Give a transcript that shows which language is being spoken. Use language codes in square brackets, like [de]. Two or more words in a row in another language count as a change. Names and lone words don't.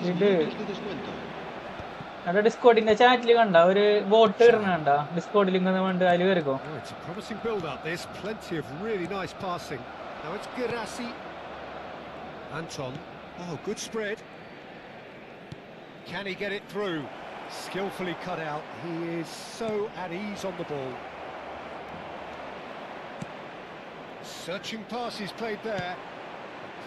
[ml] ഇത് [es] minutos de descuento. [ml] എടാ ഡിസ്കോഡിന്റെ ചാറ്റിൽ കണ്ട ഒരു വോട്ട് ഇടണ കണ്ട ഡിസ്കോഡ് ലിങ്ക് എന്ന് വേണ്ട അതിൽ കയറിക്കോ. [en] Oh, it's a promising build-up, this. Plenty of really nice passing. Now it's Gerasi. Anton. Oh, good spread. Can he get it through? Skillfully cut out. He is so at ease on the ball. Searching pass he's played there.